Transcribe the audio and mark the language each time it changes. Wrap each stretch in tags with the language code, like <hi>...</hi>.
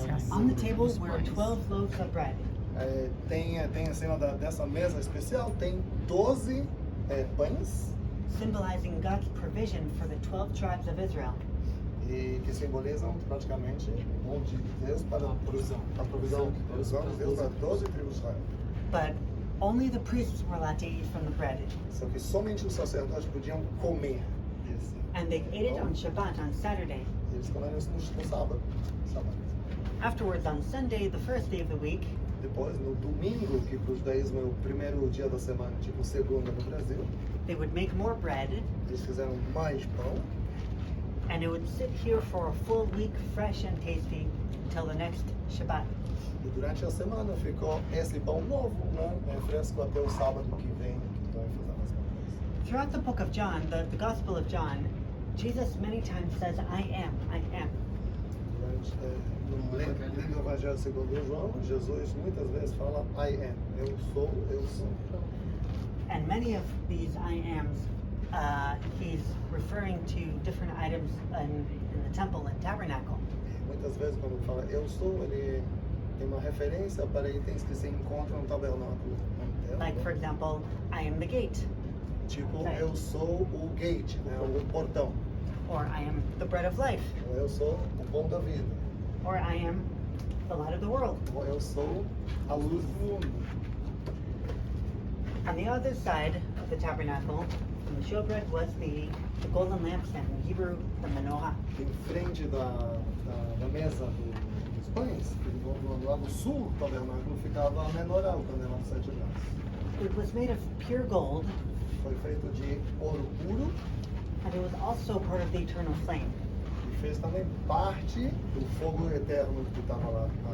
<en>On the table were 12 loaves of bread.</en> <pt>Tem acima dessa mesa especial, tem 12 pães,</pt> <en>Symbolizing God's provision for the 12 tribes of Israel.</en> <pt>e que simbolizam praticamente o dom de Deus para a provisão de Deus para 12 tribos de Israel.</pt> <en>But only the priests were allowed to eat from the bread.</en> <pt>Só que somente os sacerdotes podiam comer desse.</pt> <en>And they ate it on Shabbat, on Saturday.</en> <pt>Eles comeram isso no sábado.</pt> <en>Afterwards, on Sunday, the first day of the week,</en> <pt>Depois, no domingo, que para os judaísmos é o primeiro dia da semana, tipo segunda no Brasil,</pt> <en>they would make more bread,</en> <pt>eles fizeram mais pão.</pt> <en>and it would sit here for a full week, fresh and tasty, until the next Shabbat.</en> <pt>E durante a semana ficou esse pão novo, né? Fresco até o sábado que vem, que vai fazer a mesma coisa.</pt> <en>Throughout the book of John, the Gospel of John, Jesus many times says, I am, I am.</en> <pt>No livro do Evangelho segundo João, Jesus muitas vezes fala</pt> <en>I am,</en> <pt>eu sou, eu sou.</pt> <en>And many of these I ams, he's referring to different items in the temple and tabernacle.</en> <pt>Muitas vezes quando ele fala eu sou, ele tem uma referência para itens que se encontram no tabernáculo.</pt> <en>Like, for example, I am the gate,</en> <pt>Tipo, eu sou o gate, né? O portão.</pt> <en>or I am the bread of life,</en> <pt>Ou eu sou o pão da vida.</pt> <en>or I am the light of the world.</en> <pt>Ou eu sou a luz do mundo.</pt> <en>On the other side of the tabernacle, in the showbread, was the golden lampstand, in Hebrew, the menorah.</en> <pt>Em frente da mesa dos pães, lá no sul do tabernáculo ficava a menorá, o candelabro de 7 braços.</pt> <en>It was made of pure gold,</en> <pt>Foi feito de ouro puro</pt> <en>and it was also part of the eternal flame.</en> <pt>e fez também parte do fogo eterno que estava lá</pt>